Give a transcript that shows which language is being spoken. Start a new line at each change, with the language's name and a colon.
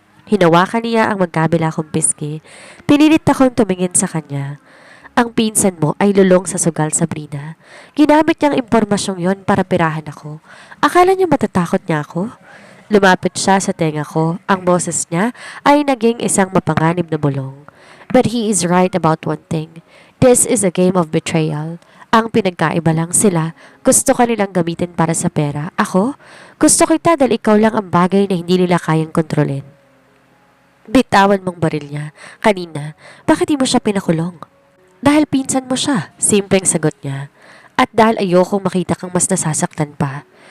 Filipino: Hinawakan niya ang magkabila kong pisngi. Pinilit akong tumingin sa kanya. Ang pinsan mo ay lulong sa sugal, Sabrina. Ginamit niyang impormasyong yon para pirahan ako. Akala niya matatakot niya ako? Lumapit siya sa tenga ko. Ang boses niya ay naging isang mapanganib na bulong.
English: But he is right about one thing. This is a game of betrayal.
Filipino: Ang pinagkaiba lang sila, gusto ka nilang gamitin para sa pera. Ako, gusto kita dahil ikaw lang ang bagay na hindi nila kayang kontrolin. Bitawan mong baril niya. Kanina, bakit di mo siya pinakulong? Dahil pinsan mo siya, simpleng sagot niya. At dahil ayokong makita kang mas nasasaktan pa.